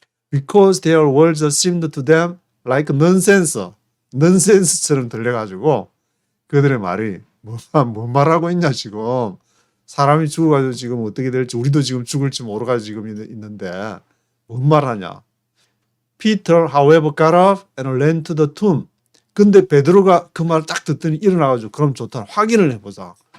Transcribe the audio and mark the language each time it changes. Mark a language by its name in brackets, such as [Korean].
[English] because their words seemed to them like nonsense [Korean] 처럼 들려가지고 그들의 말이 뭔 말하고 있냐 지금 사람이 죽어가지고 지금 어떻게 될지 우리도 지금 죽을지 모르가지고 지금 있는데 뭔 말하냐. [English] Peter however got up and ran to the tomb. [Korean] 근데 베드로가 그 말을 딱 듣더니 일어나가지고 그럼 좋다 확인을 해보자.